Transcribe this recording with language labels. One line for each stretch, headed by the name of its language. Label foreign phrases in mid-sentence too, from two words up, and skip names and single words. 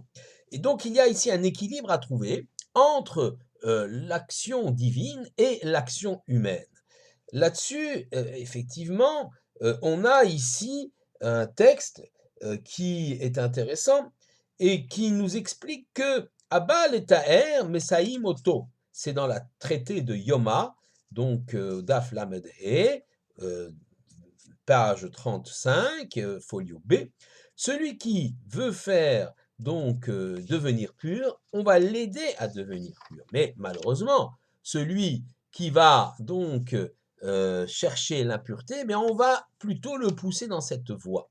French: Et donc il y a ici un équilibre à trouver entre l'action divine et l'action humaine. Là-dessus, effectivement, on a ici un texte qui est intéressant et qui nous explique que
Hebrew: הבא לטהר מסייעין אותו,
French: c'est dans la traité de Yoma, donc
Hebrew: דף למד הא,
French: page 35, folio B. Celui qui veut faire donc devenir pur, on va l'aider à devenir pur. Mais malheureusement, celui qui va donc chercher l'impureté, mais on va plutôt le pousser dans cette voie.